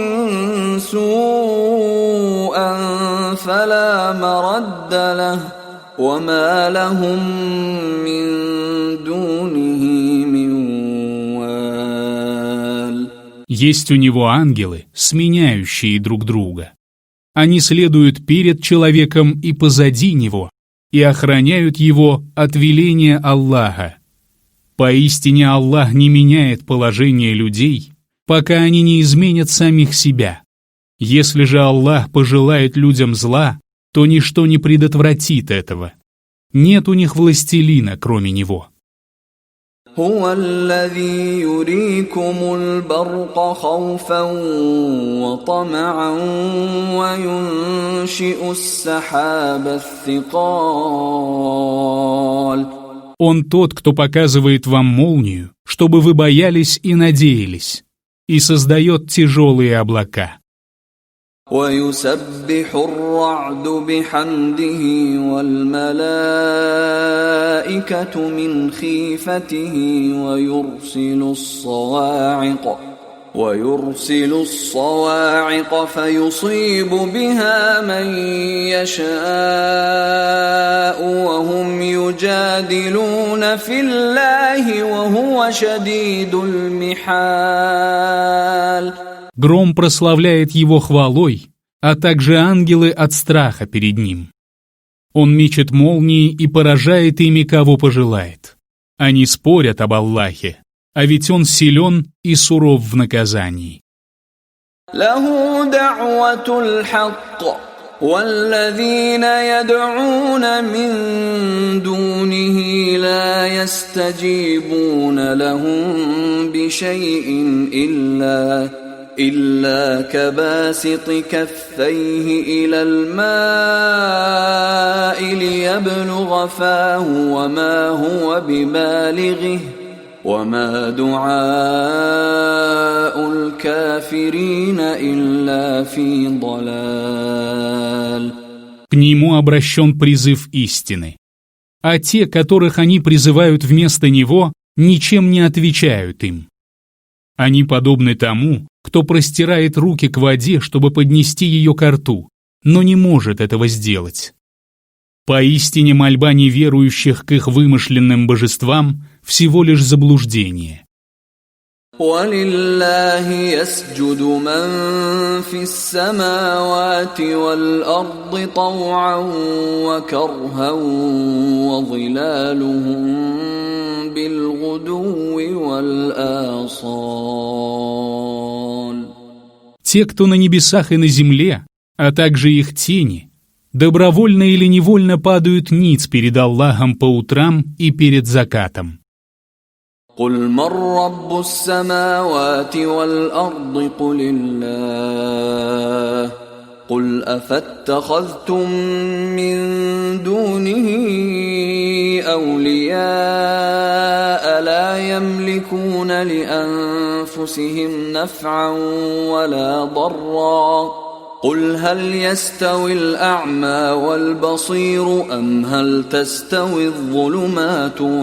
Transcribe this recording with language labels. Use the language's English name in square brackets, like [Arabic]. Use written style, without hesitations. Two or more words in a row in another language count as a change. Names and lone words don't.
[Arabic] سُوءًا فَلَا مَرَدَّ لَهُ وَمَا لَهُم مِّن دُونِهِ مِن وَالٍ. [Russian] Есть у него ангелы, сменяющие друг друга. Они следуют перед человеком и позади него, и охраняют его от веления Аллаха. Поистине Аллах не меняет положение людей, пока они не изменят самих себя. Если же Аллах пожелает людям зла, то ничто не предотвратит этого. Нет у них властелина, кроме Него. [Arabic] هو الذي يريكم البرق خوفا وطمعا وينشئ السحاب الثقال. [Russian] Он тот, кто показывает вам молнию, чтобы вы боялись и надеялись, и создает тяжелые облака. [Arabic] ويسبح الرعد بحمده والملائكة من خيفته ويرسل الصواعق فيصيب بها من يشاء وهم يجادلون في الله وهو شديد المحال. [Russian] Гром прославляет его хвалой, а также ангелы от страха перед ним. Он мечет молнии и поражает ими, кого пожелает. Они спорят об Аллахе, а ведь Он силен и суров в наказании. [Arabic] له دعوة الحق والذين يدعون من دونه لا يستجيبون لهم بشيء إلا كباسط كفيه إلى الماء ليبلغ فاه وما هو ببالغه وما دعاء الكافرين إلا في ضلال. [Russian] К Нему обращен призыв истины. А те, которых они призывают вместо Него, ничем не отвечают им. Они подобны тому, кто простирает руки к воде, чтобы поднести ее ко рту, но не может этого сделать. Поистине мольба неверующих к их вымышленным божествам всего лишь заблуждение. [Arabic] وَلِلَّهِ يَسْجُدُ مَن فِي السَّمَاوَاتِ وَالْأَرْضِ طَوْعًا وَكَرْهًا وَظِلَالُهُم بِالْغُدُوِّ وَالْآصَالِ. [Russian] Те, кто на небесах и на земле, а также их тени, добровольно или невольно падают ниц перед Аллахом по утрам и перед закатом. [Arabic] قُلْ مَنْ رَبُّ السَّمَاوَاتِ وَالْأَرْضِ قُلِ اللَّهُ قُلْ أَفَاتَّخَذْتُمْ مِنْ دُونِهِ أَوْلِيَاءَ لَا يَمْلِكُونَ لِأَنفُسِهِمْ نَفْعًا وَلَا ضَرًّا قُلْ هَلْ يَسْتَوِي الْأَعْمَى وَالْبَصِيرُ أَمْ هَلْ تَسْتَوِي الظُّلُمَاتُ